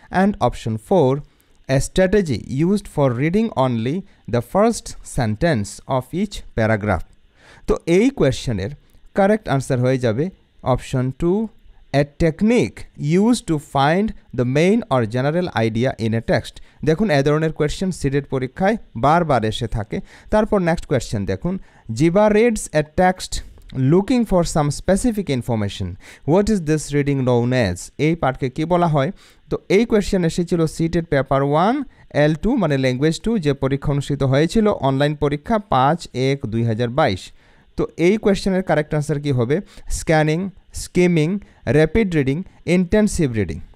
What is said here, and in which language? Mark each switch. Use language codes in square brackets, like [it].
[en] And option 4, a strategy used for reading only the first sentence of each paragraph. [bn] তো এই কোয়েশ্চেনের correct answer হয়ে যাবে option 2, [en] a technique used to find the main or general idea in a text. [bn] দেখুন এ ধরনের question CTET পরীক্ষায় বারবার এসে থাকে। তারপর নেক্সট কোয়েশ্চেন দেখুন, জিবা [en] reads a text looking for some specific information. What is this reading known as? [bn] এই পার্টকে কি বলা হয়? তো এই কোয়েশ্চেন এসেছিল সিটেট পেপার 1 L2 মানে ল্যাঙ্গুয়েজ 2 যে পরীক্ষা অনুষ্ঠিত হয়েছিল অনলাইন পরীক্ষা 5/1/2022। তো এই কোয়েশ্চেনের কারেক্ট আনসার কি হবে? Scanning, skimming, rapid reading, intensive reading.